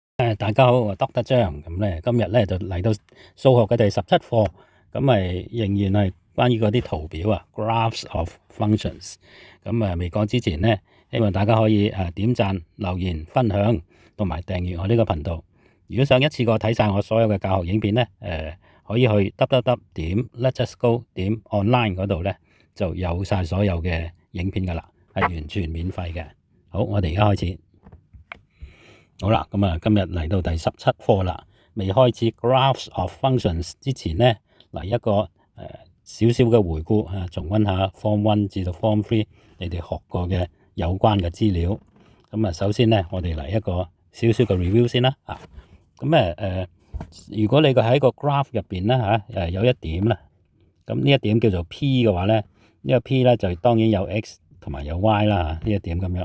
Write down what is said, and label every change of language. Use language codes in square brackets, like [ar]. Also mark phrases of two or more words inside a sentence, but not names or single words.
[yue] 大家好，我 Dr. 張。咁咧今日咧就嚟到數學嘅第17課，咁咪仍然係關於嗰啲圖表啊 ， [en] graphs of functions。 [yue] 咁未講之前呢，希望大家可以點讚、留言、分享同埋訂閱我呢個頻道。如果想一次過睇晒我所有嘅教學影片呢，可以去 www.letsgo.online 嗰度咧就有晒所有嘅影片噶啦，係完全免費嘅。好，我哋而家開始。好啦，今日嚟到第17課啦。未開始 [en] graphs of functions [yue] 之前呢，嚟一個少少嘅回顧啊，重溫下 Form 1至到 Form 3你哋學過嘅有關嘅資料。首先呢，我哋嚟一個少少嘅 review 先啦。如果你喺個 graph 入邊咧有一點啦，咁呢一點叫做 P 嘅話咧，呢個 P 咧就當然有 x 同埋有 y 啦，呢一點咁樣。